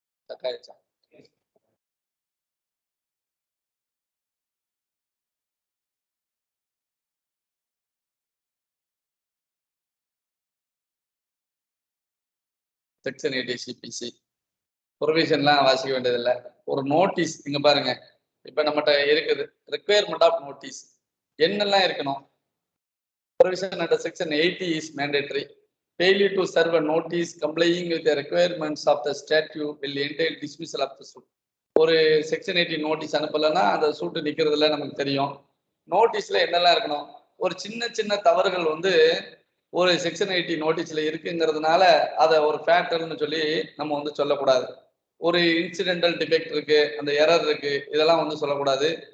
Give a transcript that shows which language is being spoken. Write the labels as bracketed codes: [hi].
[ta] தக்காயிச்சா section 80 CBC ப்ரொவிஷன்லாம் வாசிக்க வேண்டியதில்லை. ஒரு நோட்டீஸ் இங்க பாருங்க, இப்ப நம்மகிட்ட இருக்குது ரிக்வயர்மெண்ட் ஆஃப் நோட்டீஸ் என்னெல்லாம் இருக்கணும். [en] Provision under section 80 is mandatory. Failure to serve a notice complying with the requirements of the statute will entail dismissal of the suit. [ta] ஒரு செக்ஷன் 80 நோட்டீஸ் அனுப்பலைன்னா அந்த சூட்டு நிக்கிறதுல நமக்கு தெரியும். நோட்டீஸ்ல என்னெல்லாம் இருக்கணும், ஒரு சின்ன சின்ன தவறுகள் வந்து ஒரு செக்ஷன் 80 நோட்டீஸ்ல இருக்குங்கிறதுனால அதை ஒரு ஃபேக்டர்னு சொல்லி நம்ம வந்து சொல்லக்கூடாது. ஒரு இன்சிடென்டல் டிஃபெக்ட் இருக்கு, அந்த எரர் இருக்கு, இதெல்லாம் வந்து சொல்லக்கூடாது.